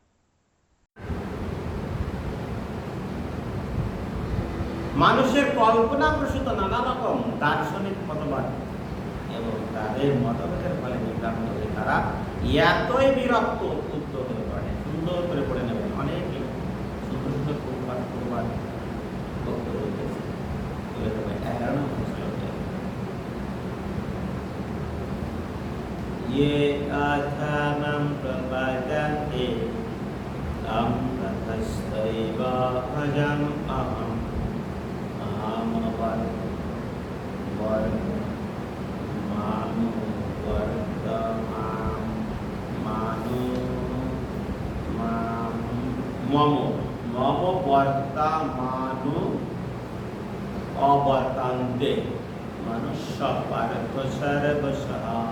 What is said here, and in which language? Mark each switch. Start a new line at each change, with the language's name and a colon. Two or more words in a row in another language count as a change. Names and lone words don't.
Bangla: মানুষের কল্পনা প্রসূত নানা রকম দার্শনিক মতবাদ এবং তাদের মতভেদের ফলে বিভ্রান্ত হয়ে তারা এতই বিরক্ত উদ্যুক্ত হয়ে পড়ে। সুন্দর করে পড়ে নেবেন, অনেক সুন্দর সুন্দর প্রবাদ বক্তব্য রয়েছে। 11 নম্বর শ্লোকে
Sanskrit: ये आत्मानं प्रपद्यन्ते तं ततस्तैव भजम् अहम् मम वर्तमानु अवर्तन्ते मनुष्य पार्थ सर्वशः